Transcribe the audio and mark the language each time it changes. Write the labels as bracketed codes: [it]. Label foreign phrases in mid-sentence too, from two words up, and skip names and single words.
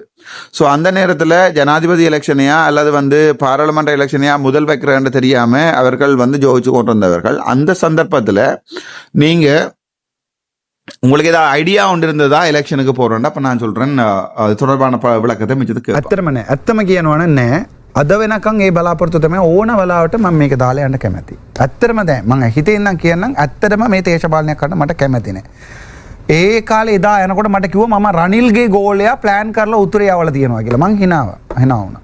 [ta] ஸோ அந்த நேரத்தில் ஜனாதிபதி எலெக்ஷனையா அல்லது வந்து பாராளுமன்ற எலெக்ஷனையா முதல் வைக்கிறேன்னு தெரியாமல் அவர்கள் வந்து ஜோதிச்சு கொண்டு வந்தவர்கள். அந்த சந்தர்ப்பத்தில் நீங்கள் உங்களுக்கு ஏதாவது ஐடியா ஒன்று இருந்ததா எலெக்ஷனுக்கு போகிறோன்னா அப்போ நான் சொல்கிறேன் அது தொடர்பான விளக்கத்தை மிச்சத்துக்கு [si] ඇත්තම කියනවනේ අද වෙනකන් ඒ බලාපොරොත්තු තමයි ඕන වෙලාවට මම මේක දාලා යන්න කැමැති. ඇත්තටම දැන් මම හිතේ ඉඳන් කියන්නම් ඇත්තටම මේ දේශපාලනයක් කරන්න මට කැමැති නෑ. ඒ කාලේ එදා යනකොට මට කිව්වා මම රනිල්ගේ ගෝලයා ප්ලෑන් කරලා උතුරේ යවලා තියෙනවා කියලා. මං hina වුණා.